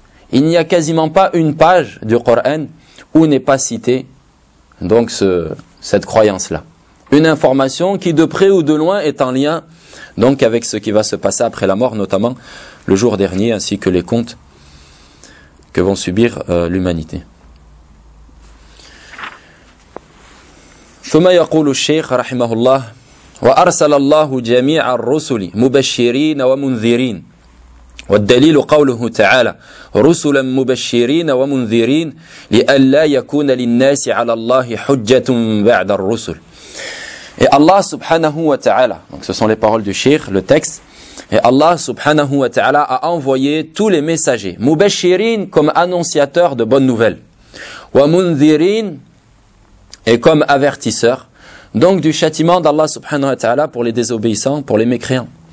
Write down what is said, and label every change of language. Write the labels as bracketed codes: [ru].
[fr] Il n'y a quasiment pas une page du Coran où n'est pas cité donc cette croyance-là. Une information qui de près ou de loin est en lien donc avec ce qui va se passer après la mort, notamment le jour dernier ainsi que les comptes que vont subir l'humanité. [ar] ثم يقول الشيخ رحمه الله وأرسل الله جميع الرسل مبشرين ومنذرين والدليل قوله تعالى رسلا مبشرين ومنذرين لئلا يكون للناس على الله حجة بعد الرسل. [fr] Et Allah subhanahu wa ta'ala, donc ce sont les paroles du Sheikh, le texte. Et Allah subhanahu wa ta'ala a envoyé tous les messagers, mubashirin comme annonciateurs de bonnes nouvelles, wa munzirin et comme avertisseurs, donc du châtiment d'Allah subhanahu wa ta'ala pour les désobéissants, pour les mécréants.